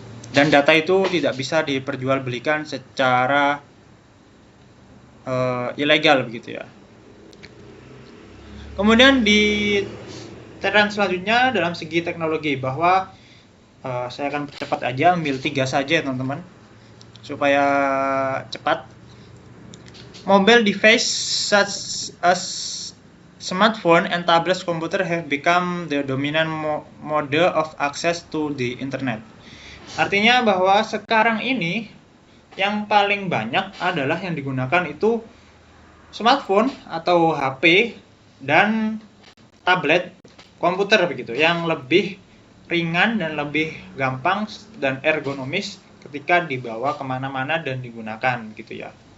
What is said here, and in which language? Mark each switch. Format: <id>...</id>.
<id>Dan data itu tidak bisa diperjualbelikan secara ilegal begitu ya. Kemudian di tren selanjutnya dalam segi teknologi, bahwa saya akan cepat aja ambil 3 saja teman-teman supaya cepat.</id> <en>Mobile device such as smartphone and tablet computer have become the dominant mode of access to the internet.</en> <id>Artinya bahwa sekarang ini yang paling banyak adalah yang digunakan itu smartphone atau HP dan tablet komputer begitu, yang lebih ringan dan lebih gampang dan ergonomis ketika dibawa kemana-mana dan digunakan gitu ya.</id>